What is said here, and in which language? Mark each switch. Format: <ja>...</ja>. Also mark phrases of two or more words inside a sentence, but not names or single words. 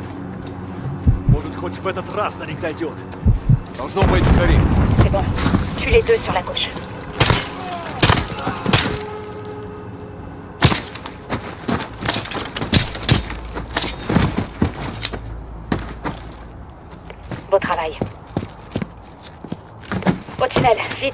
<ru>Может, хоть в этот раз до них дойдет. Должно быть, Карим.</ru> <fr>C'est bon. Tue les deux sur la gauche. Beau travail. Au tunnel, vite.</fr>